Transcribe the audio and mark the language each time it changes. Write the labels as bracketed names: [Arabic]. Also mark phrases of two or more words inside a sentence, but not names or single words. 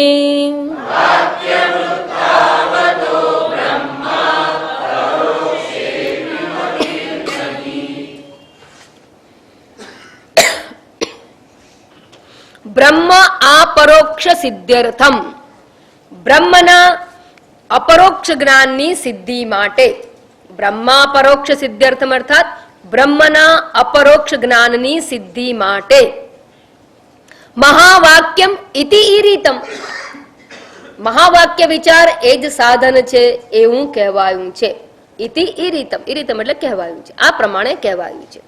[Sanskrit] ब्रह्म अपरोक्ष सिद्ध्यर्थम [Gujarati] બ્રહ્મના અપરોક્ષ જ્ઞાનની સિદ્ધિ માટે [Sanskrit] ब्रह्मा परोक्ष सिद्ध्यर्थम अर्थात [Gujarati] બ્રહ્મના અપરોક્ષ જ્ઞાનની સિદ્ધિ માટે [Sanskrit] મહાવાક્યમ ઇતિ ઈરિતમ [Gujarati] મહાવાક્ય વિચાર એ જ સાધન છે એવું કહેવાયું છે. [Sanskrit] ઇતિ ઈરિતમ ઈરિતમ [Gujarati] એટલે કહેવાયું છે, આ પ્રમાણે કહેવાયું છે.